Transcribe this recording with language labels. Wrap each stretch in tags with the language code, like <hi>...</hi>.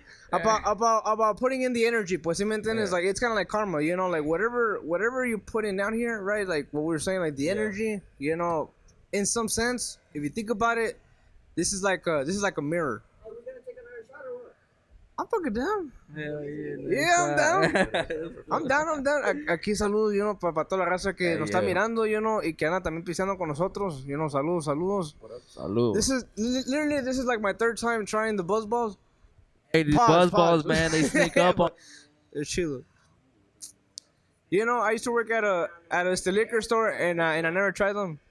<en>about putting in the energy,</en> <es>pues si me entiendes,</es> <en>like it's kind of like karma, you know, like whatever you put in down here, right? Like what we were saying, like the energy, you know, in some sense, if you think about it, this is like a mirror. Are we gonna take another shot or what? I'm fucking down. hell I'm down. I'm down.</en> <es>Aquí saludos, you know, para toda la raza que nos está mirando, you know, y que anda también pisteando con nosotros, you know, saludos. Salud.</es> <en>This is like my third time trying the buzz balls. Hey, these buzz balls, man, they sneak up on. It's chill. You know, I used to work at a liquor store, and I never tried them.</en>